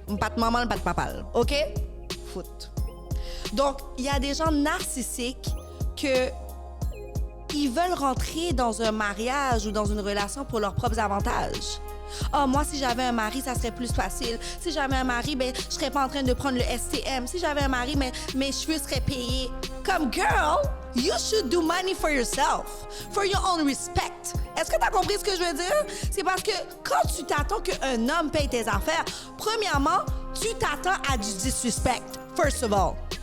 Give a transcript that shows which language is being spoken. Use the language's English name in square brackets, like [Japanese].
[French] Pas de maman, pas de papa, ok? Foot. Donc, il y a des gens narcissiques que ils veulent rentrer dans un mariage ou dans une relation pour leurs propres avantages. Oh, moi, si j'avais un mari, ça serait plus facile. Si j'avais un mari, ben, je serais pas en train de prendre le STM. Si j'avais un mari, mes cheveux seraient payés. [English] Comme girl, you should do money for yourself, for your own respect. [French] Est-ce que tu as compris ce que je veux dire? C'est parce que quand tu t'attends qu'un homme paye tes affaires, premièrement, tu t'attends à du disrespect, [English] first of all.